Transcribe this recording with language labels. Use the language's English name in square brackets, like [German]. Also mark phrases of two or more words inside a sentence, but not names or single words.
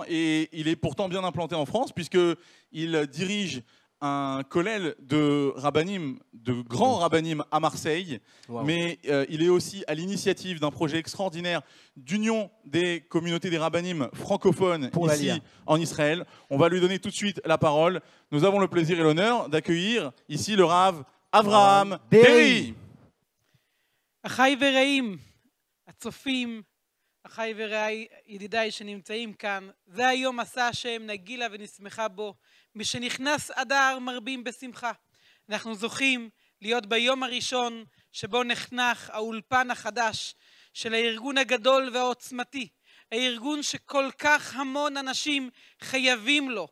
[French] Et il est pourtant bien implanté en France, puisqu'il dirige un kollel de rabbanim, de grands rabbanim à Marseille, mais il est aussi à l'initiative d'un projet extraordinaire d'union des communautés des rabbanim francophones ici en Israël. On va lui donner tout de suite la parole. Nous avons le plaisir et l'honneur d'accueillir ici le Rav אברהם דרעי. [Hebrew] אחיי ורעים, הצופים, אחיי ורעי, ידידיי שנמצאים כאן, זה היום עשה השם, נגילה ונשמחה בו. משנכנס אדר מרבים בשמחה. אנחנו זוכים להיות ביום הראשון שבו נחנך האולפן החדש של הארגון הגדול והעוצמתי, הארגון שכל כך המון אנשים חייבים לו.